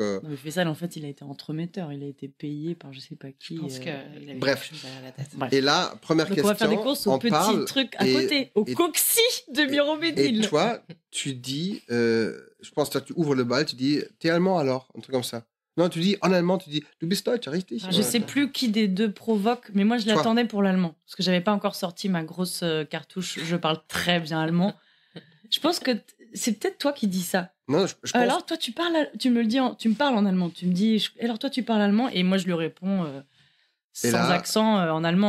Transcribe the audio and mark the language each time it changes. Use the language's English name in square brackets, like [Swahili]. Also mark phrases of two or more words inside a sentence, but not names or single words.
[French] Non, mais Fessal, en fait, il a été entremetteur. Il a été payé par je sais pas qui. Je pense qu'il avait bref. quelque chose derrière la tête. Bref. Et là, première question. On va faire des courses au petit truc à côté, au Coxy de Miroménil. Et toi, tu dis, je pense que tu ouvres le bal, tu dis, t'es allemand alors, un truc comme ça. Non, tu dis en allemand, tu dis [German] du bist deutsch, richtig. [French] Je sais plus qui des deux provoque, mais moi je l'attendais pour l'allemand parce que j'avais pas encore sorti ma grosse cartouche. Je parle très bien allemand. Je pense que c'est peut-être toi qui dis ça. Non, je pense... Alors toi tu me parles en allemand. Tu me dis alors toi tu parles allemand et moi je lui réponds sans accent en allemand.